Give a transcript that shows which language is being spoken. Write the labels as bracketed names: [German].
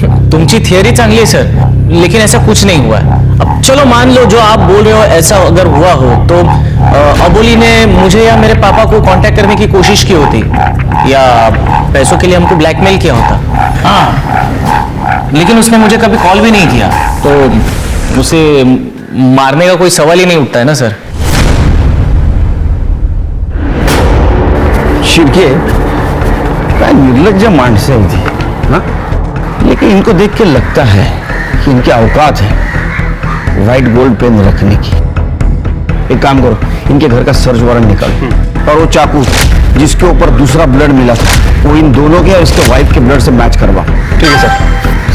[Marathi] तुमची थियरी चांगली [Hindi] है सर, लेकिन ऐसा कुछ नहीं हुआ है। अब चलो मान लो जो आप बोल रहे हो ऐसा अगर हुआ हो तो अबोली ने मुझे या मेरे पापा को कांटेक्ट करने की कोशिश की होती या पैसों के लिए हमको ब्लैकमेल किया होता। हाँ, लेकिन उसने मुझे कभी कॉल भी नहीं किया, तो उसे मारने का कोई सवाल ही नहीं उठता है ना सर। [Marathi] शिवके काय निर्लज्ज माणसं आहे ती, हाँ? [Hindi] लेकिन इनको देख के लगता है कि इनकी औकात है व्हाइट गोल्ड पेन रखने की। एक काम करो, इनके घर का सर्च वारंट निकालो और वो चाकू जिसके ऊपर दूसरा ब्लड मिला था वो इन दोनों के और इसके वाइफ के ब्लड से मैच करवा। ठीक है सर।